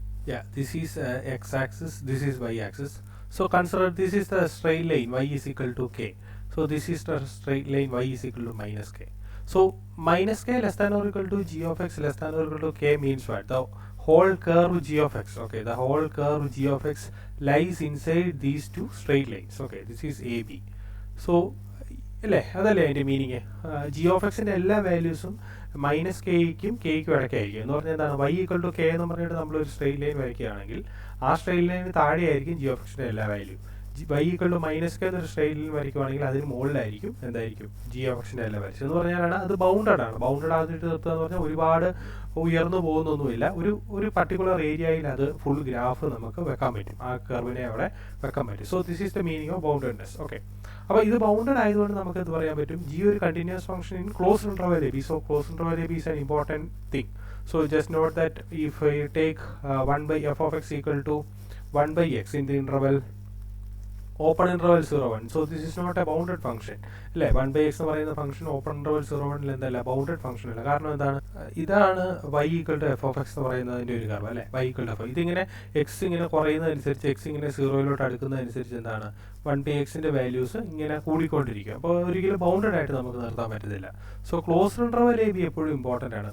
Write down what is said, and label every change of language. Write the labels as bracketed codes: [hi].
[en] Yeah, this is x-axis, this is y-axis. So consider this is the straight line y is equal to k. So this is the straight line y is equal to minus k. So minus k less than or equal to g of x less than or equal to k means what? The whole curve g of x, okay, the whole curve g of x lies inside these two straight lines. Okay, this is AB. [ml] So അല്ലേ അതല്ലേ അതിൻ്റെ meaning G of എക്സിൻ്റെ എല്ലാ വാല്യൂസും minus കെയ്ക്കും കെയ്ക്കും ഇടയ്ക്കായിരിക്കും എന്ന് പറഞ്ഞാൽ എന്താണ് Y equal to K എന്ന് പറഞ്ഞിട്ട് നമ്മളൊരു സ്ട്രെയിറ്റ് ലൈൻ വരയ്ക്കുകയാണെങ്കിൽ ആ സ്ട്രെയിറ്റ് ലൈനിന് താഴെയായിരിക്കും ജി ഓഫ് എക്സിൻ്റെ എല്ലാ value Y equal to minus K എന്നൊരു സ്ട്രെയിറ്റ് ലൈൻ വരയ്ക്കുകയാണെങ്കിൽ അതിന് മുകളിലായിരിക്കും എന്തായിരിക്കും ജി ഓഫ് എക്സിൻ്റെ എല്ലാ വാല്യൂസ് എന്ന് പറഞ്ഞാലാണ് അത് ബൗണ്ടഡ് ആണ്. ബൗണ്ടഡ് ആയിട്ട് നിർത്തുക എന്ന് പറഞ്ഞാൽ ഒരുപാട് ഉയർന്നു പോകുന്നൊന്നുമില്ല, ഒരു പർട്ടിക്കുലർ ഏരിയയിൽ അത് ഫുൾ ഗ്രാഫ് നമുക്ക് വെക്കാൻ പറ്റും, ആ കർവിനെ അവിടെ വെക്കാൻ പറ്റും. [en] So this is the meaning of boundedness. [ml] Okay, അപ്പോൾ ഇത് ബൗണ്ടഡ് ആയതുകൊണ്ട് നമുക്ക് എന്ത് പറയാൻ പറ്റും, ജി ഒരു continuous function in close interval A B. [en] So close interval A B is an important thing. So just note that if I take 1 by f of x equal to 1 by x in the interval open interval 0 1, so this is not a bounded function അല്ലേ. [ml] 1 by x എന്ന് പറയുന്ന function open interval 0 1 എന്തല്ല bounded function അല്ല. കാരണം എന്താണ്, ഇതാണ് y equal to F of X എന്ന് പറയുന്നതിൻ്റെ ഒരു കർവ് അല്ലേ, y ഈക്വൽ ടു എഫ്. ഇതിങ്ങനെ എക്സ് ഇങ്ങനെ കുറയുന്നതനുസരിച്ച് എക്സ് ഇങ്ങനെ സീറോയിലോട്ട് അടുക്കുന്നതനുസരിച്ച് എന്താണ് 1 by എക്സിൻ്റെ വാല്യൂസ് ഇങ്ങനെ കൂടിക്കൊണ്ടിരിക്കും. അപ്പോൾ ഒരിക്കലും ബൗണ്ടഡ് ആയിട്ട് നമുക്ക് നിർത്താൻ പറ്റത്തില്ല. So closed interval A B എപ്പോഴും ഇമ്പോർട്ടൻ്റ് ആണ്.